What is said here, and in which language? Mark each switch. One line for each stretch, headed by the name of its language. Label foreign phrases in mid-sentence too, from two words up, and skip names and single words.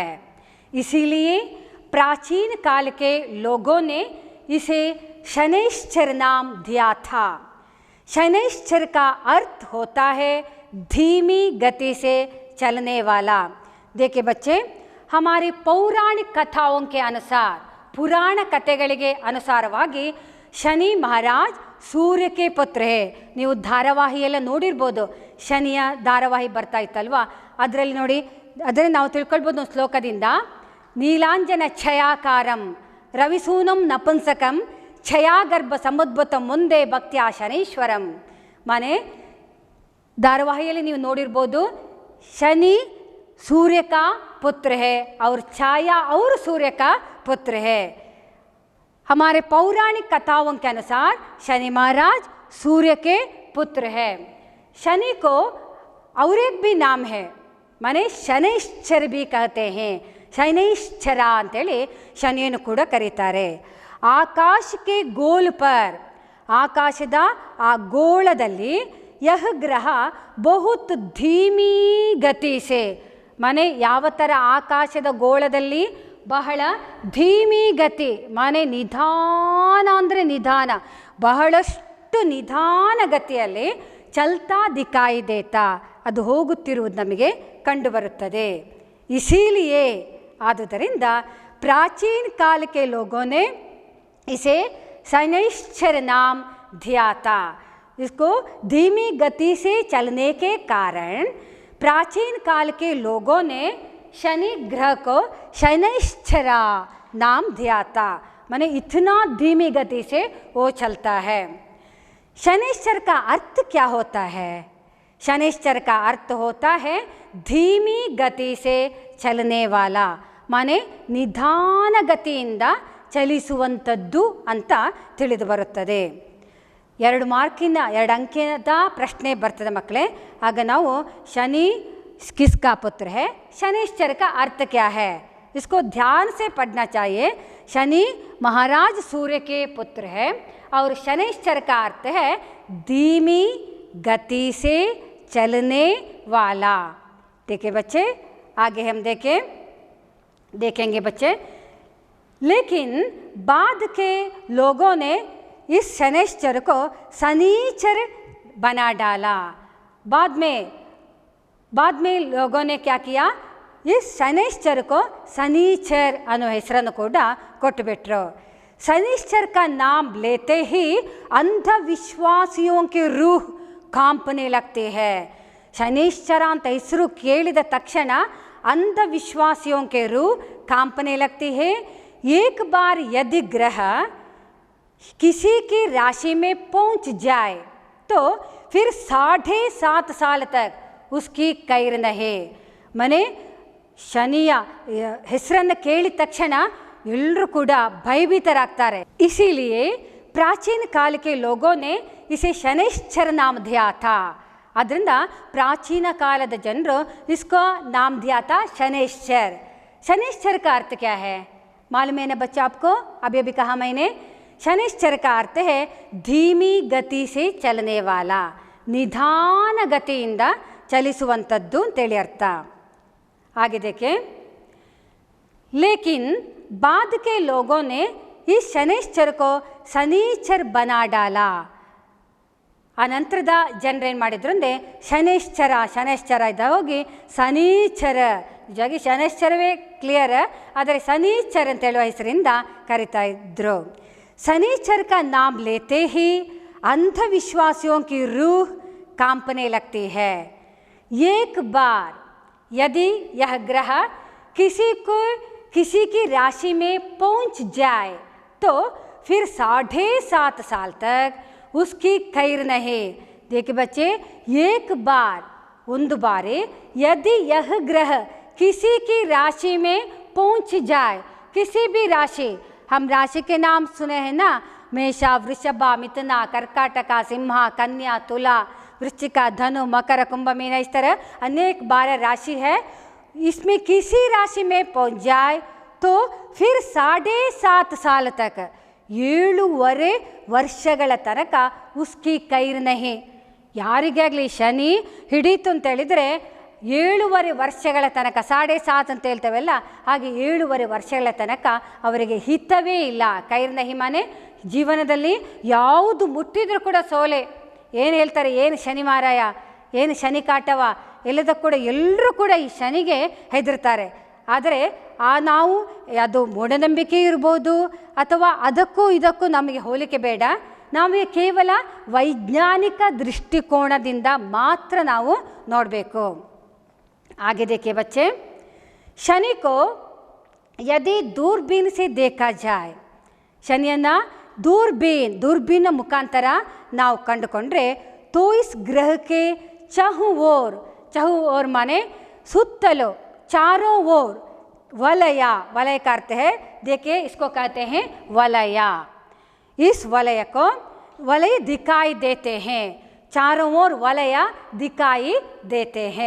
Hindi: इसीलिए प्राचीन काल के लोगों ने इसे शनैश्चर नाम दिया था. शनैश्चर का अर्थ होता है धीमी गति से चलने वाला। देखिए बच्चे, हमारी पौराणिक कथाओं के अनुसार,
Kannada: पुराण ಕಥೆಗಳಿಗೆ ಅನುಸಾರವಾಗಿ ಶನಿ ಮಹಾರಾಜ್ ಸೂರ್ಯಕ್ಕೆ ಪುತ್ರ ಹೇ. ನೀವು ಧಾರಾವಾಹಿಯೆಲ್ಲ ನೋಡಿರ್ಬೋದು, ಶನಿಯ ಧಾರಾವಾಹಿ ಬರ್ತಾ ಇತ್ತಲ್ವಾ, ಅದರಲ್ಲಿ ನೋಡಿ, ಅದರಲ್ಲಿ ನಾವು ತಿಳ್ಕೊಳ್ಬೋದು ಒಂದು ಶ್ಲೋಕದಿಂದ,
Sanskrit: ನೀಲಾಂಜನ ಛಯಾಕಾರಂ ರವಿಸೂನಂ ನಪುಂಸಕಂ ಛಯಾಗರ್ಭ ಸಮುದ್ಭುತಂ ಮುಂದೆ ಭಕ್ತಿಯ ಶನೀಶ್ವರಂ.
Kannada: ಮನೆ धारावाहिಯಲ್ಲಿ ನೀವು ನೋಡಿರ್ಬೋದು,
Hindi: शनि सूर्य का पुत्र है और छाया और सूर्य का पुत्र है. हमारे पौराणिक कथाओं के अनुसार शनि महाराज सूर्य के पुत्र है. शनि को और एक भी नाम है, माने शनैश्चर भी कहते हैं.
Kannada: शनैश्चर अंतೇಳಿ ಶನಿಯನ್ನು ಕೂಡ ಕರೀತಾರೆ.
Hindi: ಆಕಾಶ के गोल पर,
Kannada: ಆಕಾಶದ ಆ ಗೋಳದಲ್ಲಿ
Hindi: यह ग्रह बहुत धीमी गति से, माने
Kannada: ಯಾವ ಥರ ಆಕಾಶದ ಗೋಳದಲ್ಲಿ ಬಹಳ ಧೀಮಿ ಗತಿ, ಮಾನೆ ನಿಧಾನ ಅಂದರೆ ನಿಧಾನ, ಬಹಳಷ್ಟು ನಿಧಾನ ಗತಿಯಲ್ಲಿ
Hindi: चलता दिखाई देता,
Kannada: ಅದು ಹೋಗುತ್ತಿರುವುದು ನಮಗೆ ಕಂಡುಬರುತ್ತದೆ.
Hindi: ಇಸಿಲಿಯೇ,
Kannada: ಆದುದರಿಂದ ಪ್ರಾಚೀನ
Hindi: काल के लोगों ने इसे शनैश्चर नाम दिया था. इसको धीमी गति से चलने के कारण प्राचीन काल के लोगों ने शनि ग्रह को शनैश्चरा नाम दिया था. माने इतना धीमी गति से वो चलता है. शनैश्चर का अर्थ क्या होता है? शनैश्चर का अर्थ होता है धीमी गति से चलने वाला, माने
Kannada: ನಿಧಾನ ಗತಿಯಿಂದ ಚಲಿಸುವಂಥದ್ದು ಅಂತ ತಿಳಿದು ಬರುತ್ತದೆ. 2 ಮಾರ್ಕಿನ 2 ಅಂಕಿನ ಪ್ರಶ್ನೆ ಬರ್ತದೆ ಮಕ್ಕಳೇ. ಆಗ ನಾವು
Hindi: शनि किसका पुत्र है, शनैश्चर का अर्थ क्या है, इसको ध्यान से पढ़ना चाहिए. शनि महाराज सूर्य के पुत्र है और शनैश्चर का अर्थ है धीमी गति से चलने वाला. देखिए बच्चे, आगे हम देखेंगे बच्चे. लेकिन बाद के लोगों ने इस शनैश्चर को शनिचर बना डाला. बाद में लोगों ने क्या किया, इस शनैश्चर को शनिचर
Kannada: ಅನ್ನೋ ಹೆಸರನ್ನು ಕೂಡ ಕೊಟ್ಟುಬಿಟ್ರು.
Hindi: शनिश्चर का नाम लेते ही अंधविश्वासियों की रूह कांपने लगती है. शनिश्चर
Kannada: ಅಂತ ಹೆಸರು ಕೇಳಿದ ತಕ್ಷಣ
Hindi: अंधविश्वासियों के रूह कांपने लगती है. एक बार यदि ग्रह किसी की राशि में पहुंच जाए तो फिर 7.5 साल तक उसकी कैर नहीं.
Kannada: ಮನೆ ಶನಿಯ ಹೆಸರನ್ನು ಕೇಳಿದ ತಕ್ಷಣ ಎಲ್ಲರೂ ಕೂಡ ಭಯಭೀತರಾಗ್ತಾರೆ.
Hindi: इसीलिए प्राचीन काल के लोगों ने इसे शनैश्चर नाम दिया था.
Kannada: ಅದರಿಂದ ಪ್ರಾಚೀನ ಕಾಲದ ಜನರು
Hindi: इसको नाम दिया था शनैश्चर. शनैश्चर का अर्थ क्या है मालूम है ना बच्चा आपको? अभी कहा मैंने, शनैश्चर का अर्थ है धीमी गति से चलने वाला,
Kannada: ನಿಧಾನ ಗತಿಯಿಂದ ಚಲಿಸುವಂಥದ್ದು ಅಂತೇಳಿ ಅರ್ಥ.
Hindi: आगे देखें. लेकिन बाद के लोगों ने इस शनैश्चर को शनिचर बना डाला.
Kannada: ಅನಂತರದ ಜನರು ಏನು ಮಾಡಿದ್ರು ಅಂದರೆ ಶನೈಶ್ಚರ ಇದ್ದ ಹೋಗಿ ಶನಿಚರ, ನಿಜವಾಗಿ ಶನೈಶ್ಚರವೇ ಕ್ಲಿಯರ್, ಆದರೆ ಶನಿಚರ್ ಅಂತ ಹೇಳುವ ಹೆಸರಿಂದ ಕರಿತಾ ಇದ್ರು.
Hindi: शनिचर का नाम लेते ही अंधविश्वासियों की रूह कांपने लगती है. एक बार यदि यह ग्रह किसी की राशि में पहुंच जाए तो फिर 7.5 साल तक उसकी खैर नहीं. देखिए बच्चे, एक बार
Kannada: ಒಂದು ಬಾರಿ
Hindi: यदि यह ग्रह किसी की राशि में पहुंच जाए, किसी भी राशि, हम राशि के नाम सुने हैं ना, मेषा, वृषभा, मिथुना, कर्काटक, सिंहा, कन्या, तुला, वृश्चिका, धनु, मकर, कुंभ, मीन, इस तरह अनेक 12 राशि है. इसमें किसी राशि में पहुंच जाए तो फिर 7.5 साल तक
Kannada: 7.5 ವರ್ಷಗಳ ತನಕ
Hindi: उसकी खैर नहीं.
Kannada: ಯಾರಿಗೆ ಆಗಲಿ ಶನಿ ಹಿಡೀತು ಅಂತ ಹೇಳಿದರೆ 7.5 ವರ್ಷಗಳ ತನಕ, 7.5 ಅಂತ ಹೇಳ್ತೇವಲ್ಲ, ಹಾಗೆ 7.5 ವರ್ಷಗಳ ತನಕ ಅವರಿಗೆ ಹಿತವೇ ಇಲ್ಲ.
Hindi: खैर नहीं
Kannada: ಮಾನೆ ಜೀವನದಲ್ಲಿ ಯಾವುದು ಮುಟ್ಟಿದರೂ ಕೂಡ ಸೋಲೆ. ಏನು ಹೇಳ್ತಾರೆ, ಏನು ಶನಿ ಮಾರಾಯ, ಏನು ಶನಿ ಕಾಟವ ಎಲ್ಲದಕ್ಕೂ ಕೂಡ ಎಲ್ಲರೂ ಕೂಡ ಈ ಶನಿಗೆ ಹೆದರ್ತಾರೆ. ಆದರೆ ನಾವು ಅದು ಮೂಢನಂಬಿಕೆ ಇರ್ಬೋದು ಅಥವಾ ಅದಕ್ಕೂ ಇದಕ್ಕೂ ನಮಗೆ ಹೋಲಿಕೆ ಬೇಡ. ನಾವು ಕೇವಲ ವೈಜ್ಞಾನಿಕ ದೃಷ್ಟಿಕೋನದಿಂದ ಮಾತ್ರ ನಾವು ನೋಡಬೇಕು.
Hindi: आगे देखिए बच्चे, शनि को यदि दूरबीन से देखा जाए, शनिಯನ್ನು दूरबीन मुखांतर
Kannada: ನಾವು ಕಂಡುಕೊಂಡ್ರೆ
Hindi: तो इस ग्रह के चारों ओर माने सुत्तलो, चारों ओर वलय का अर्थ है, देखिए इसको कहते हैं वलय. इस वलय दिखाई देते हैं, चारों ओर वलय दिखाई देते हैं.